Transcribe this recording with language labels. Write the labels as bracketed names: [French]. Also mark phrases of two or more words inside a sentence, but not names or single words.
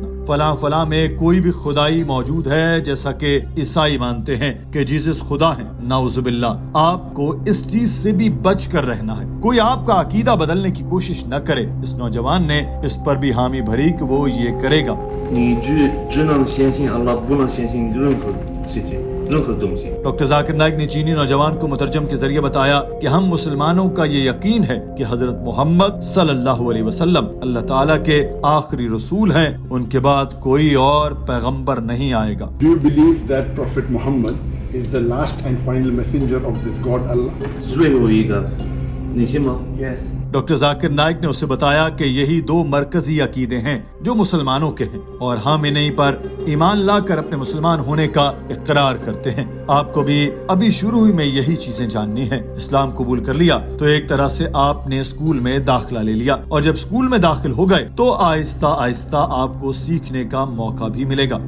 [Urdu] فلاں میں کوئی بھی خدائی موجود ہے جیسا کہ عیسائی مانتے ہیں کہ جیسس خدا ہے، نعوذ باللہ. آپ کو اس چیز سے بھی بچ کر رہنا ہے۔ کوئی آپ کا عقیدہ بدلنے کی کوشش نہ کرے. اس نوجوان نے اس پر بھی حامی بھری کہ وہ یہ کرے گا. [Chinese] 你只能相信 Allah， 不能相信任何事情。任何东西。 [Urdu] ڈاکٹر ذاکر نائک نے چینی نوجوان کو مترجم کے ذریعے بتایا کہ ہم مسلمانوں کا یہ یقین ہے کہ حضرت محمد صلی اللہ علیہ وسلم اللہ تعالیٰ کے آخری رسول ہیں، ان کے بعد کوئی اور پیغمبر نہیں آئے گا۔ [English] Do you believe that Prophet Muhammad is the last and final messenger of this God Allah? [Chinese] 最后一个，你信吗？ [English] Yes. [Urdu] ڈاکٹر ذاکر نائک نے اسے بتایا کہ یہی دو مرکزی عقیدے ہیں جو مسلمانوں کے ہیں، اور ہم انہیں پر ایمان لا کر اپنے مسلمان ہونے کا اقرار کرتے ہیں۔ آپ کو بھی ابھی شروع میں یہی چیزیں جاننی ہیں۔ اسلام قبول کر لیا تو ایک طرح سے آپ نے اسکول میں داخلہ لے لیا، اور جب اسکول میں داخل ہو گئے تو آہستہ آہستہ آپ کو سیکھنے کا موقع بھی ملے گا۔